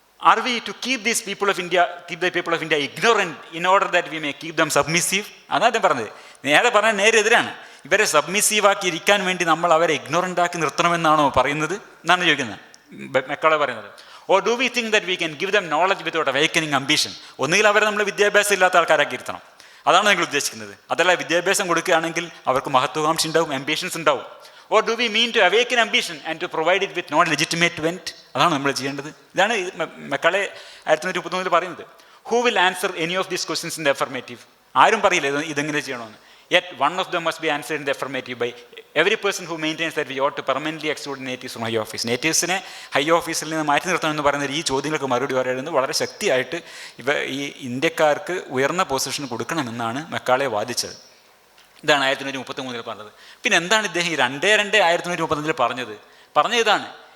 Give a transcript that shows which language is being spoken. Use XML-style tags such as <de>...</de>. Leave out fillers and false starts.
<en>Are we to keep the people of India ignorant in order that we may keep them submissive?</en> <ml>അതാണ് പറഞ്ഞത്. നേരെ എതിരാണ്. ഇവരെ സബ്മിസീവാക്കി ഇരിക്കാൻ വേണ്ടി നമ്മൾ അവരെ ഇഗ്നോറൻ്റ് ആക്കി നിർത്തണമെന്നാണോ പറയുന്നത് എന്നാണ് ചോദിക്കുന്നത്, മെക്കാളെ പറയുന്നത്.</ml> <en>Or do we think that we can give them knowledge without awakening ambition?</en> <ml>ഒന്നുകിൽ അവരെ നമ്മൾ വിദ്യാഭ്യാസം ഇല്ലാത്ത ആൾക്കാരാക്കി ഇരുത്തണം, അതാണ് നിങ്ങൾ ഉദ്ദേശിക്കുന്നത്. അതല്ല, വിദ്യാഭ്യാസം കൊടുക്കുകയാണെങ്കിൽ അവർക്ക് മഹത്വാകാംക്ഷ ഉണ്ടാവും, ആംബിഷൻസ് ഉണ്ടാവും.</ml> <en>Or do we mean to awaken ambition and to provide it with non legitimate vent?</en> <ml>അതാണ് നമ്മൾ ചെയ്യേണ്ടത്. ഇതാണ് മെക്കാളെ 1933 പറയുന്നത്.</ml> <en>Who will answer any of these questions in the affirmative?</en> <ml>ആരും പറയില്ല ഇതെങ്ങനെ ചെയ്യണമെന്ന്.</ml> <en>Yet one of them must be answered in the affirmative by every person who maintains that we ought to permanently exclude natives from high office.</en> <ml>നേറ്റീവ്സിനെ high ഓഫീസിൽ നിന്ന് മാറ്റി നിർത്തണമെന്ന് പറയുന്ന ഈ ചോദ്യങ്ങൾക്ക് മറുപടി പറയുന്നത് വളരെ ശക്തിയായിട്ട് ഈ ഇന്ത്യക്കാർക്ക് ഉയർന്ന പൊസിഷൻ കൊടുക്കണമെന്നാണ് മെക്കാളെ വാദിച്ചത്. ഇതാണ് 1933 പറഞ്ഞത്. പിന്നെ എന്താണ് ഇദ്ദേഹം ഈ 2/2/1935 പറഞ്ഞത് ഇതാണ്.</ml>